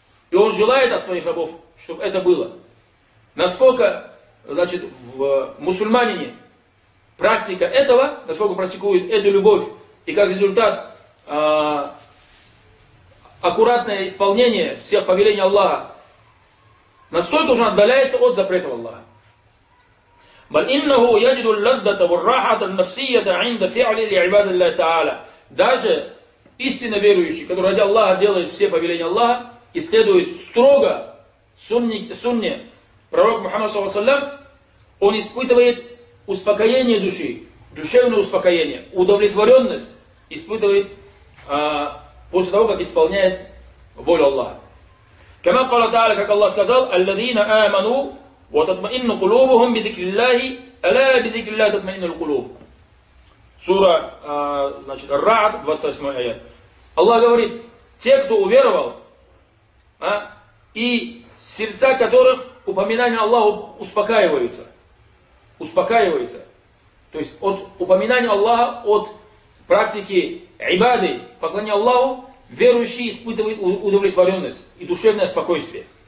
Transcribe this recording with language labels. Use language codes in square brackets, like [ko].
[ru] И он желает от своих рабов, чтобы это было. Насколько, значит, в мусульманине практика этого, насколько практикует эту любовь, и как результат аккуратное исполнение всех повелений Аллаха, настолько уже отдаляется от запретов Аллаха. [ar] بل إنه يجد اللذة والراحة النفسية عند فعل العباد لله تعالى. [ru] Даже истинно верующий, который ради Аллаха делает все повеления Аллаха и следует строго сунне пророка Мухаммада саллаллаху алейхи ва саллям, он испытывает успокоение души, душевное успокоение, удовлетворенность испытывает после того, как исполняет волю Аллаха. [ar] كما قال تعالى, [ru] как Аллах сказал, [ar] الذين آمنوا وتطمئن قلوبهم بذكر الله ألا بذكر الله تطمئن القلوب. سورة الرعد 28 آية. [ru] Аллах говорит, те, кто уверовал, и сердца которых упоминание Аллаха успокаиваются. Успокаиваются. То есть от упоминания Аллаха, от практики ибады, поклонения Аллаху, верующий испытывает удовлетворенность и душевное спокойствие.